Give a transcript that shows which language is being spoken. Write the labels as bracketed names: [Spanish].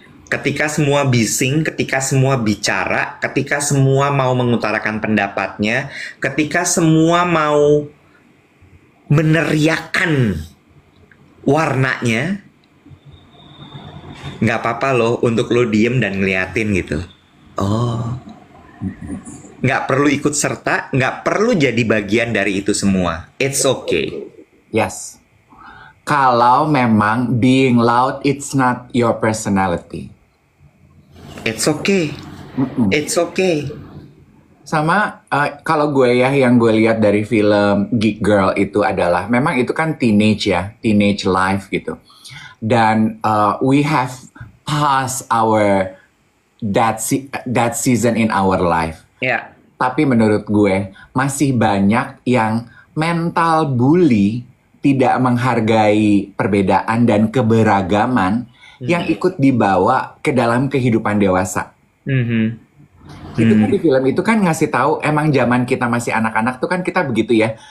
[Indonesian] Ketika semua bising, ketika semua bicara, ketika semua mau mengutarakan pendapatnya, ketika semua mau meneriakan warnanya, nggak apa-apa loh untuk lo diem dan ngeliatin gitu. Oh, nggak perlu ikut serta, nggak perlu jadi bagian dari itu semua. [English] It's okay. Yes. [Indonesian] Kalau memang [English] being loud, it's not your personality. It's okay. It's okay. [Indonesian] Sama kalau gue ya yang gue lihat dari film Geek Girl itu adalah memang itu kan teenage ya, [English] teenage life [Indonesian] gitu. [English] Dan we have passed our that season in our life. [Indonesian] Ya. Tapi menurut gue masih banyak yang mental bully, tidak menghargai perbedaan dan keberagaman yang ikut dibawa ke dalam kehidupan dewasa. Itu kan di film itu kan ngasih tahu emang zaman kita masih anak-anak tuh kan kita begitu ya.